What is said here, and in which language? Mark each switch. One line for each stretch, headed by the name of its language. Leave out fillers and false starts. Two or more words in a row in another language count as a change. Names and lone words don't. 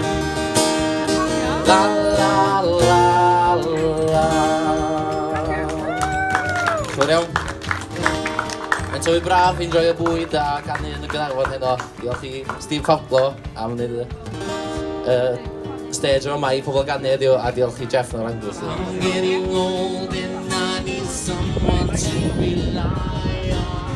Welsh: La la la la. Siwr iawn. Mae'n tyfu braf, enjoy y bwyd a canu yn y gyfarfod heno. Diolch i Steve Fablo am wneud y stage yma i pobl ganu heddiw a diolch i Jeff o'r Angus.
English: I'm getting old and I need someone to rely on.